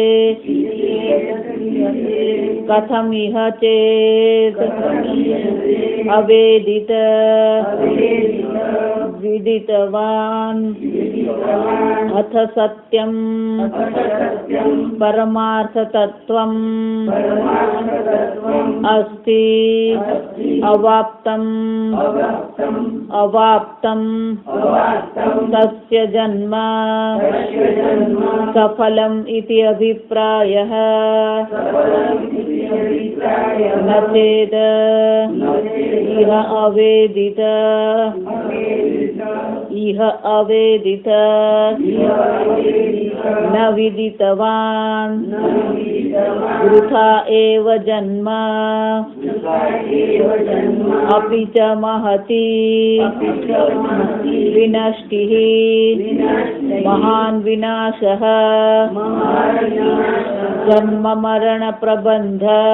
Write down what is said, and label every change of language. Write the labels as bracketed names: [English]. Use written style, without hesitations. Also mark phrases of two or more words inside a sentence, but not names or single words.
[Sanskrit] कथमिह चेत् अवेदित विदितवान् अथ सत्यं परमार्थतत्त्वम् अस्ति अवाप्तं तस्य जन्म सफलम् इति अभिप्रायः ન ચેદ ઇહ અવેદિત ન વિદિતવાન વૃથા એવ જન્મ અપિ ચ મહતી વિનષ્ટિઃ મહાન વિનાશઃ જન્મ મરણ પ્રબંધ